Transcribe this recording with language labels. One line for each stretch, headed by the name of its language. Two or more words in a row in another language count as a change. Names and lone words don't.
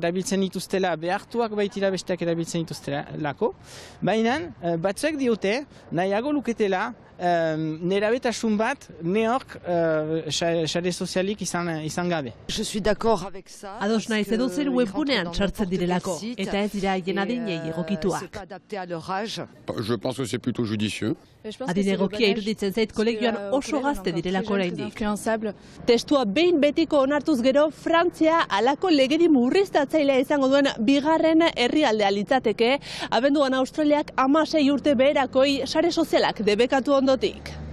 Basque: Erabiltzen dituztela behartuak baitira besteak erabiltzen dituztelako, baina batzuek diote nahiago luketela nerabetasun bat neork sare sozialik izan gabe. Ados naiz edo zer webgunean sartzen direlako, eta ez dira haien adinei egokituak.
French: Je pense que c'est plutôt judicieux.
Basque: Adin egokia iruditzen zait kolegioan oso gazte direlako oraindik. Testua behin betiko onartuz gero, Frantzia halako legedi murriztatzailea izango duen bigarren herrialdea litzateke, abenduan Australiak 16 urte beherakoi sare sozialak debekatu ondotik.